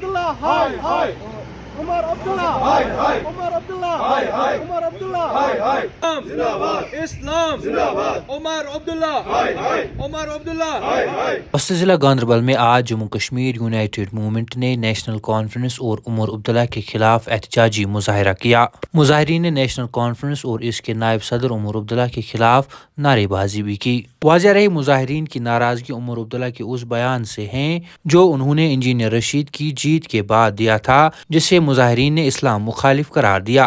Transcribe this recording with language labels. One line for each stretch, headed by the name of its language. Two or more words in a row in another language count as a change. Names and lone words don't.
Urdu: Abdullah, hi, hi. Umar Abdullah, hi, hi. Umar Abdullah, hi, hi. Umar Abdullah, hi, hi. Zindabad. Islam, Zindabad. Umar Abdullah, hi, hi. Umar Abdullah, hi, hi. ضلع گاندربل میں آج جموں کشمیر یونائٹڈ موومنٹ نے نیشنل کانفرنس اور عمر عبداللہ کے خلاف احتجاجی مظاہرہ کیا۔ مظاہرین نے نیشنل کانفرنس اور اس کے نائب صدر عمر عبداللہ کے خلاف نعرے بازی بھی کی۔ واضح رہی مظاہرین کی ناراضگی عمر عبداللہ کے اس بیان سے ہیں جو انہوں نے انجینئر رشید کی جیت کے بعد دیا تھا، جسے مظاہرین نے اسلام مخالف قرار دیا۔